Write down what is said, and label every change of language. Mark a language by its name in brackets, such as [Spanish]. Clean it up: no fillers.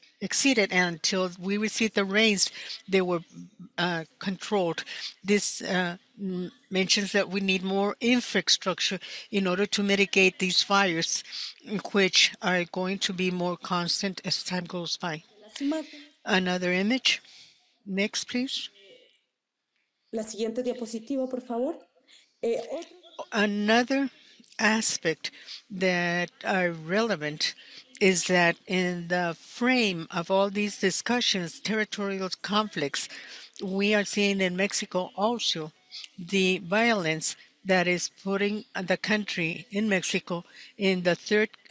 [English] exceeded, and until we received the rains, they were controlled. This mentions that we need more infrastructure in order to mitigate these fires, which are going to be more constant as time goes by. [Spanish] Las imágenes. [English] Another image. Next, please. [Spanish] La siguiente diapositiva, por favor. Otro [English] Another aspect that are relevant is that in the frame of all these discussions, territorial conflicts, we are seeing in Mexico also the violence that is putting the country in Mexico in the third